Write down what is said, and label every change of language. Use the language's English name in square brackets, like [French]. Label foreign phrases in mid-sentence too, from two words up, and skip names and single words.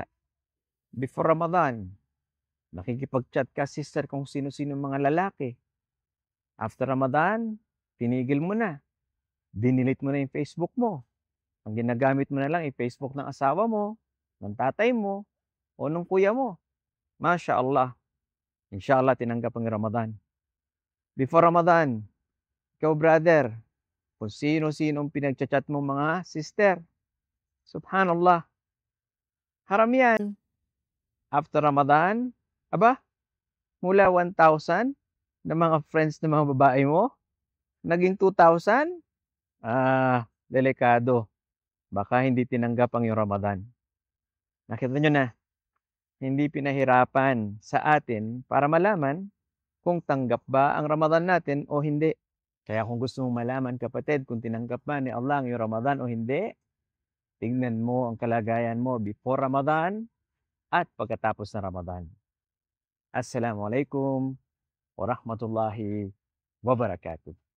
[Filipino] Before Ramadan, nakikipag-chat ka sister kung sino-sino mga lalaki. After Ramadan, tinigil mo na. Dinilit mo na yung Facebook mo. Ang ginagamit mo na lang yung Facebook ng asawa mo, ng tatay mo, o ng kuya mo. [Arabic] ما شاء الله إن شاء الله, [Filipino] tinanggap ang Ramadan. Before Ramadan, ikaw brother, kung sino-sinong pinag-chat mo mga sister. Subhanallah. Haram yan. After Ramadan, aba, mula 1,000 na mga friends ng mga babae mo, naging 2,000? Delikado. Baka hindi tinanggap ang iyong Ramadan. Nakita nyo na, hindi pinahirapan sa atin para malaman kung tanggap ba ang Ramadan natin o hindi. Kaya kung gusto mong malaman kapatid kung tinanggap ba ni Allah ang iyong Ramadan o hindi, tingnan mo ang kalagayan mo before Ramadan at pagkatapos ng Ramadan. [Arabic] السلام عليكم ورحمة الله وبركاته.